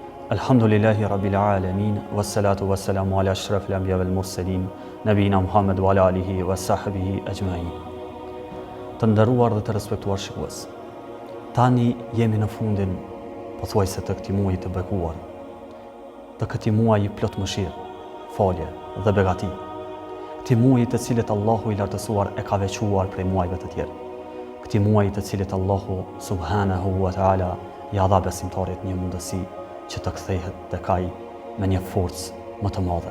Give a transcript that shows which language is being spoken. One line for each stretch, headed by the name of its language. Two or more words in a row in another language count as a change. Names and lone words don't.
Arabic: الحمد لله رب العالمين والصلاة والسلام على أشرف الأنبياء والمرسلين نبينا محمد وعلى آله وصحبه أجمعين.
Albanian: Të nderuar dhe të respektuar shikues, tani jemi në fundin pothuajse të këtij muaji të bekuar, të këtij muaji plot mëshirë, falje dhe begati, këtij muaji të cilit Allahu i lartësuar e ka veçuar prej muajve të tjerë, këtij muaji të cilit Allahu
Arabic: سبحانه وتعالى
Albanian: ja dha besimtarit një mundësi që të kthehet tek ai me një forcë më të madhe.